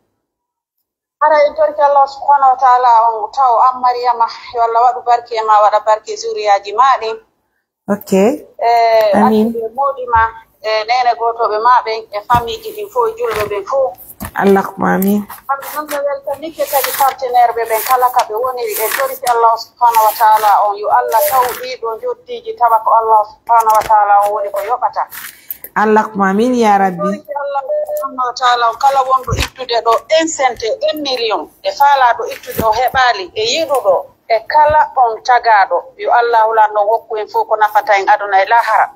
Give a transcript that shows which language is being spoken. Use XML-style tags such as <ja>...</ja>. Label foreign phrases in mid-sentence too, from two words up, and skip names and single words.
<ff>haray torki</ff> <ar>الله سبحانه وتعالى</ar> <ff>on taw am Maryama yo Allah wadu barke ma wada barke zuriyaji madi okay amin modima nene goto be mabe e famille di fo julbe be fo</ff> <ar>اللهم آمين</ar> <ff>non be welcome ke tadi partenaire be ben kala ka be woni e torki</ff> <ar>الله سبحانه وتعالى</ar> <ff>on yo Allah tawdi do joddiji tabako</ff> <ar>الله سبحانه وتعالى</ar> <ff>o woni ko yobata</ff> <ar>اللهم آمين يا ربي الله سبحانه وتعالى</ar> <ff>kala wondo ittude do 1 cent 1 million e fala do ittude o hebali e yidudo e kala on tagado yo Allah ulando hokku en fo ko nafata en aduna e lahara</ff>